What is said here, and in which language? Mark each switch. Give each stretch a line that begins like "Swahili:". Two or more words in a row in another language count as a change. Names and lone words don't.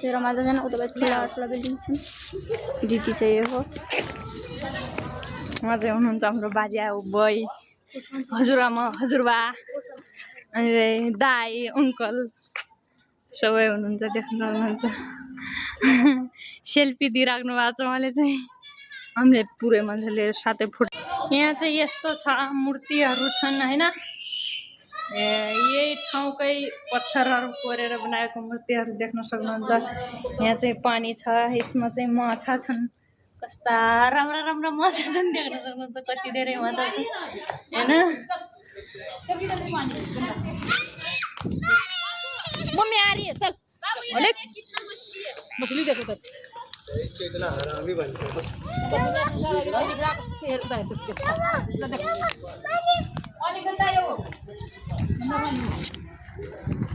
Nepali: रमाइलो छैन उता ठुला ठुला बिल्डिङ छन् दिदी चाहिँ यो हो उहाँ चाहिँ हुनुहुन्छ हाम्रो बाजे बइ हजुरआमा हजुरबा अनि दाई अङ्कल सबै हुनुहुन्छ देख्न सक्नुहुन्छ सेल्फी दिइराख्नु भएको छ उहाँले चाहिँ हामीले पुरै मान्छेले साथै फोटो यहाँ चाहिँ यस्तो छ मूर्तिहरू छन् होइन यही ठाउँकै पत्थरहरू कोरेर बनाएको मूर्तिहरू देख्न सक्नुहुन्छ यहाँ चाहिँ पानी छ यसमा चाहिँ माछा छन् कस्ता राम्रा राम्रा माछा छन् देख्न सक्नुहुन्छ कति धेरै माछा छ होइन
Hindi: मम्मी आ रही है
Nepali: चल अलिक
Hindi: मछली देखो तो
Nepali: चेतना हरामी भन्छ अनि